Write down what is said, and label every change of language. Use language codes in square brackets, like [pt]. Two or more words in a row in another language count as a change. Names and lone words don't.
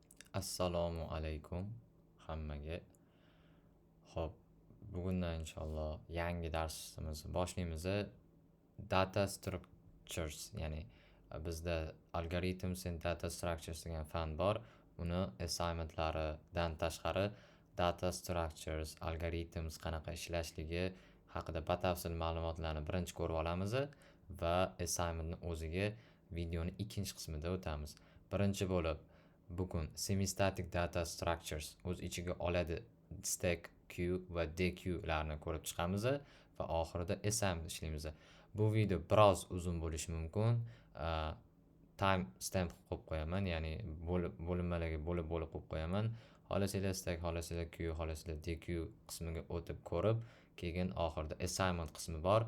[uz] Assalomu alaykum hammaga. Xo'p, bugundan inshaalloh yangi darsimizni boshlaymiz. [en] Data structures, [uz] ya'ni bizda [en] algorithms and data structures [uz] degan fan bor. Uni assignmentlaridan tashqari [en] data structures, algorithms [uz] qanaqa ishlashligi haqida batafsil ma'lumotlarni birinchi ko'rib olamiz va assignmentni o'ziga videoni ikkinchi qismida o'tamiz. Birinchi bo'lib bugun [en] semi-static data structures [uz] o'z ichiga oladi stack, queue va deque larni ko'rib chiqamiz va oxirida assignment ishlaymiz. Bu video biroz uzun bo'lishi mumkin. [en] Time stamp [uz] qo'yib qo'yaman, ya'ni bo'linmalarga bo'lib qo'yib qo'yaman. Xohlasanglar stack, xohlasanglar queue, xohlasanglar deque qismiga o'tib ko'rib, keyin oxirida assignment qismi bor.